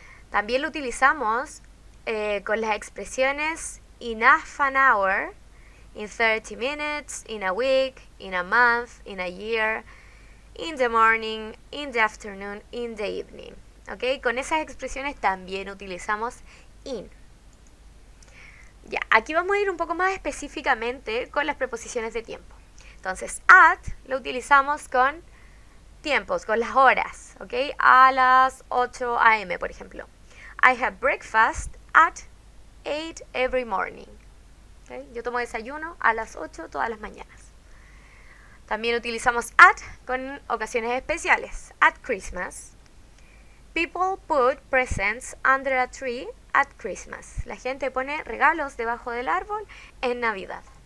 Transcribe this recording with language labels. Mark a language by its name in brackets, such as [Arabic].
[Spanish] También lo utilizamos con las expresiones [English] in half an hour, in 30 minutes, in a week, in a month, in a year, in the morning, in the afternoon, in the evening. ¿Ok? [Spanish] Con esas expresiones también utilizamos in. Ya, aquí vamos a ir un poco más específicamente con las preposiciones de tiempo. Entonces, at lo utilizamos con tiempos, con las horas, ¿ok? A las 8 a.m., por ejemplo. [English] I have breakfast at 8 every morning. ¿Okay? [Spanish] Yo tomo desayuno a las 8 todas las mañanas. También utilizamos at con ocasiones especiales. [English] At Christmas. People put presents under a tree at Christmas. [Spanish] La gente pone regalos debajo del árbol en Navidad.